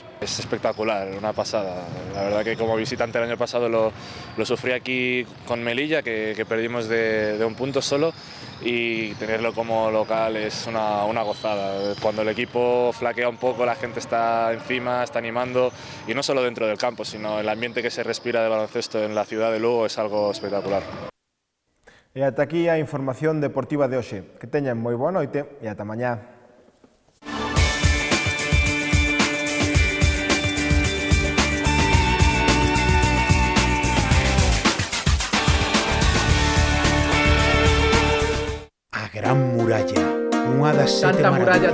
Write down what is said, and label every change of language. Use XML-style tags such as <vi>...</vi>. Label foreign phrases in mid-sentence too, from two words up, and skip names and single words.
<es>Es espectacular, una pasada. La verdad que como visitante el año pasado lo sufrí aquí con Melilla, que perdimos de un punto solo, y tenerlo como local es una gozada. Cuando el equipo flaquea un poco, la gente está encima, está animando, y no solo dentro del campo, sino el ambiente que se respira de baloncesto en la ciudad de Lugo es algo espectacular.</es> <gl>E ata aquí a información deportiva de hoxe. Que teñan moi boa noite e ata mañá. A Gran Muralla, unha das sete maravillas</gl>